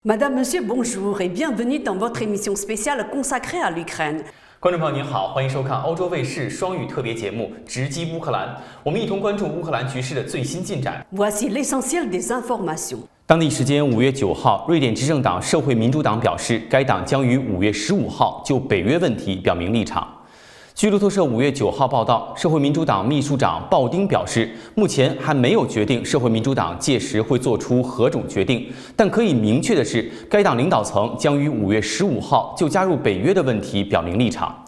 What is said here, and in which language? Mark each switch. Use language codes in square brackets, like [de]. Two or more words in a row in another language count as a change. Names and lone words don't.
[fr] Madame, Monsieur, bonjour et bienvenue dans votre émission spéciale consacrée à l'Ukraine. [zh] 观众朋友您好，欢迎收看欧洲卫视双语特别节目《直击乌克兰》，我们一同关注乌克兰局势的最新进展。 [fr] Voici l'essentiel des informations. [zh] 当地时间5月9号，瑞典执政党社会民主党表示，该党将于5月15号就北约问题表明立场。据路透社5月9号报道，社会民主党秘书长鲍丁表示，目前还没有决定社会民主党届时会做出何种决定，但可以明确的是，该党领导层将于5月15号就加入北约的问题表明立场。